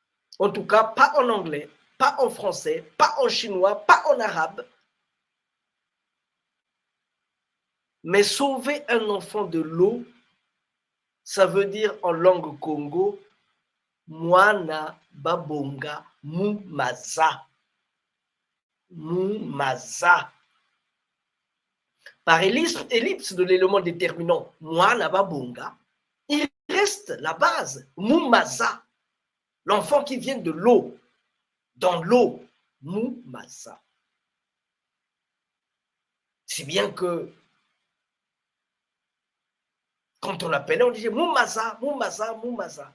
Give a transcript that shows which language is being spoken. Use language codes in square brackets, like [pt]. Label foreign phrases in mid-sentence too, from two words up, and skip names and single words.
[fr] En tout cas, pas en anglais, pas en français, pas en chinois, pas en arabe. Mais sauver un enfant de l'eau, ça veut dire en langue Congo, [kg] Mwana babonga mumaza. [fr] Mumaza. Par ellipse de l'élément déterminant [kg] Mwana babonga, [fr] il reste la base, mumaza. L'enfant qui vient de l'eau, dans l'eau, mumaza. Si bien que quand on l'appelait, on disait Moumaza, Moumaza, Moumaza.